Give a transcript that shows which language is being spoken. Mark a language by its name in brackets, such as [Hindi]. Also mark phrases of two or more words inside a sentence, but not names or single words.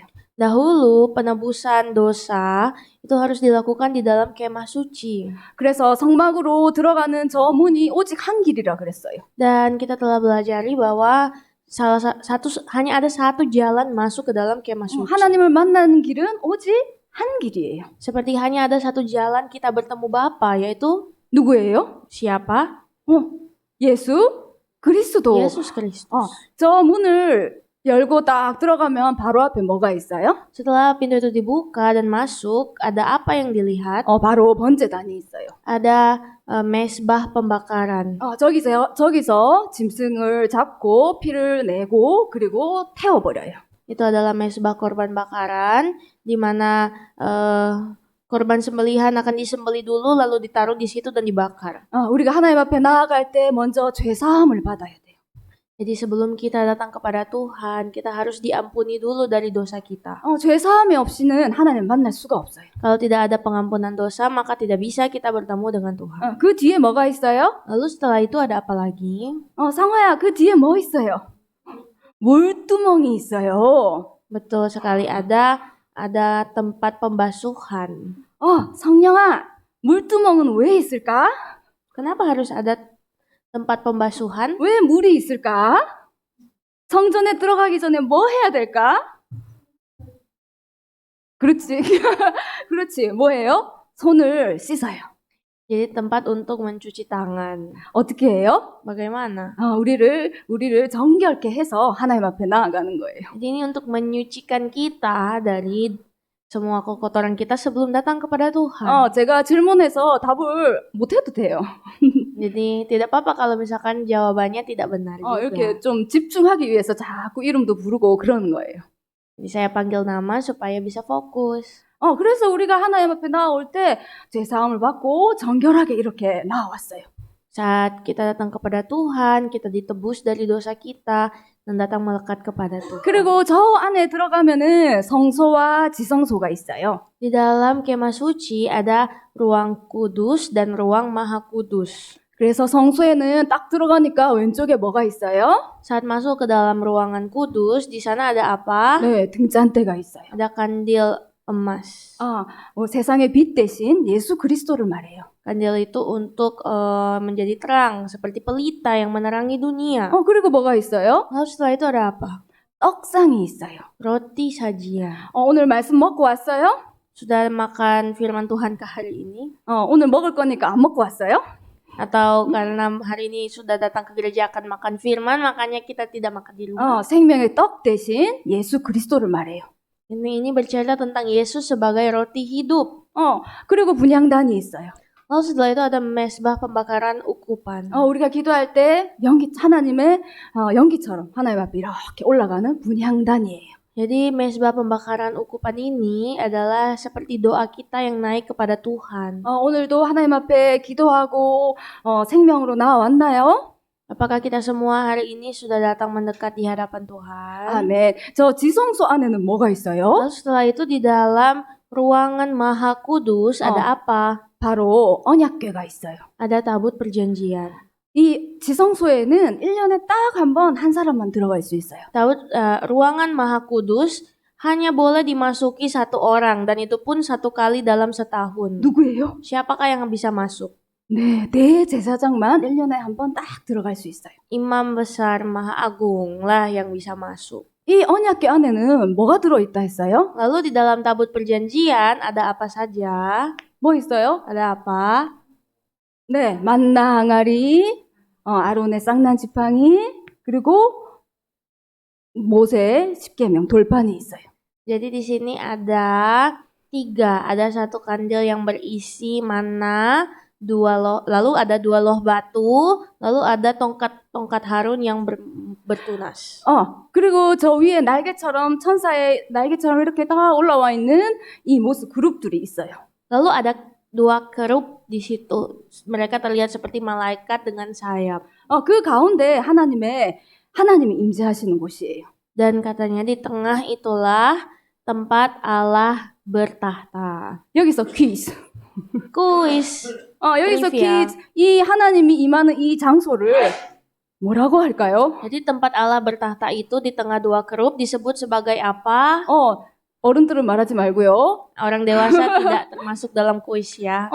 [Indonesian] Dahulu penebusan dosa itu harus dilakukan di dalam kemah suci. [Korean] 그래서 성막으로 들어가는 저 문이 오직 한 길이라 그랬어요. [Indonesian] Dan kita telah belajari bahwa hanya ada satu jalan masuk ke dalam kemah suci. [Korean] 하나님을 만나는 길은 오직 한 길이에요. [Indonesian] Seperti hanya ada satu jalan kita bertemu Bapa, yaitu [Korean] 누구예요? [Indonesian] siapa? [Korean] 예수 그리스도. [Indonesian] Yesus Kristus. [Korean] 저 문을 열고 딱 들어가면 바로 앞에 뭐가 있어요? [Indonesian] Setelah pintu itu dibuka dan masuk, ada apa yang dilihat? [Korean] 바로 번제단이 있어요. [Indonesian] Ada mesbah pembakaran. [Korean] 저기서 짐승을 잡고 피를 내고 그리고 태워버려요. [Indonesian] Itu adalah mesbah korban bakaran, di mana korban sembelihan akan disembelih dulu lalu ditaruh di situ dan dibakar. [Korean] 우리가 하나님 앞에 나아갈 때 먼저 죄사함을 받아야 돼요. [Indonesian] Jadi sebelum kita datang kepada Tuhan, kita harus diampuni dulu dari dosa kita. [Korean] 죄사함이 없이는 하나님 만날 수가 없어요. [Indonesian] Kalau tidak ada pengampunan dosa, maka tidak bisa kita bertemu dengan Tuhan. [Korean] 그 뒤에 뭐가 있어요? [Indonesian] Lalu setelah itu ada apa lagi? [Korean] 상화야, 그 뒤에 뭐 있어요? 물두멍이 있어요. [Indonesian] Betul sekali, ada tempat pembasuhan. [Korean] 성령아, 물두멍은 왜 있을까? [Indonesian] Kenapa harus ada tempat pembasuhan? [Korean] 왜 물이 있을까? 성전에 들어가기 전에 뭐 해야 될까? 그렇지. 그렇지. 뭐예요? 손을 씻어요. [Indonesian] Jadi tempat untuk mencuci tangan. [Korean] 어떻게 해요? [Indonesian] Bagaimana? [Korean] 우리를 정결케 해서 하나님 앞에 나아가는 거예요. [Indonesian] Jadi ini untuk menyucikan kita dari semua kekotoran kita sebelum datang kepada Tuhan. [Korean] 제가 질문해서 답을 못 해도 돼요. [Indonesian] Jadi tidak apa-apa kalau misalkan jawabannya tidak benar juga. [Korean] 이렇게 좀 집중하기 위해서 자꾸 이름도 부르고 그러는 거예요. [Indonesian] Jadi saya panggil nama supaya bisa fokus. [Korean] 그래서 우리가 하나님 앞에 나올 때 죄사함을 받고 정결하게 이렇게 나왔어요. [Indonesian] Saat kita datang kepada Tuhan, kita ditebus dari dosa kita, dan datang melekat kepada Tuhan. [Korean] 그리고 저 안에 들어가면은 성소와 지성소가 있어요. [Indonesian] Di dalam kemah suci ada ruang kudus dan ruang maha kudus. [Korean] 그래서 성소에는 딱 들어가니까 왼쪽에 뭐가 있어요? [Indonesian] Saat masuk ke dalam ruangan kudus, di sana ada apa? [Korean] 네, 등잔대가 있어요. [Indonesian] Ada kandil emas. [Korean] 세상의 빛 대신 예수 그리스도를 말해요. [Indonesian] Kandil itu untuk menjadi terang, seperti pelita yang menerangi dunia. [Korean] 그리고 뭐가 있어요? [Indonesian] Lalu setelah itu ada apa? [Korean] 떡상이 있어요. [Indonesian] Roti sajian. [Korean] 오늘 말씀 먹고 왔어요? [Indonesian] Sudah makan firman Tuhan ke hari ini? [Korean] 오늘 먹을 거니까 안 먹고 왔어요? [Indonesian] Atau karena hari ini sudah datang ke gereja akan makan firman, makanya kita tidak makan di rumah? [Korean] 생명의 떡 대신 예수 그리스도를 말해요. [Indonesian] Ini bercerita tentang Yesus sebagai roti hidup. [Korean] 그리고 분향단이 있어요. [Indonesian] Lalu setelah itu ada mesbah pembakaran ukupan. [Korean] 우리가 기도할 때 하나님의 연기처럼 하나님 앞에 이렇게 올라가는 분향단이에요. [Indonesian] Jadi mesbah pembakaran ukupan ini adalah seperti doa kita yang naik kepada Tuhan. [Korean] 오늘도 하나님 앞에 기도하고 생명으로 나왔나요? [Indonesian] Apakah kita semua hari ini sudah datang mendekat di hadapan Tuhan? [Korean] 아멘. 저 지성소 안에는 뭐가 있어요? [Indonesian] Lalu setelah itu di dalam ruangan Maha Kudus ada apa? [Korean] 바로 언약궤가 있어요. [Indonesian] Ada tabut perjanjian. [Korean] 이 지성소에는 1년에 딱 한 번 한 사람만 들어갈 수 있어요. [Indonesian] Ruangan Maha Kudus hanya boleh dimasuki satu orang dan itu pun satu kali dalam setahun. [Korean] 누구예요? [Indonesian] Siapakah yang bisa masuk? [Korean] 네, 대제사장만 1년에 한 번 딱 들어갈 수 있어요. [Indonesian] Imam besar Maha Agung lah yang bisa masuk. [Korean] 이 언약궤 안에는 뭐가 들어있다 했어요? [Indonesian] Lalu di dalam tabut perjanjian ada apa saja? [Korean] 뭐 있어요? [Indonesian] Ada apa? [Korean] 네, 만나 항아리, 아론의 쌍난 지팡이, 그리고 모세 십계명 돌판이 있어요. [Indonesian] Jadi di sini ada 3. Ada 1 kandil yang berisi mana, lalu ada 2 loh batu, lalu ada tongkat Harun yang bertunas. [Korean] 그리고 저 위에 날개처럼 천사의 날개처럼 이렇게 다 올라와 있는 이 모습 그룹들이 있어요. [Indonesian] Lalu ada 2 kerub di situ. Mereka terlihat seperti malaikat dengan sayap. [Korean] 그 가운데 하나님이 임재하시는 곳이에요. [Indonesian] Dan katanya di tengah itulah tempat Allah bertahta. [Korean] 여기서 퀴즈. [Indonesian] Kuis. [Korean] 여기서 트리비아. 퀴즈. 이 하나님이 임하는 이 장소를 뭐라고 할까요? [Indonesian] Jadi tempat Allah bertahta itu di tengah 2 kerub disebut sebagai apa? [Korean] 어른들은 말하지 말고요. [Indonesian] Orang dewasa tidak termasuk dalam kuis ya.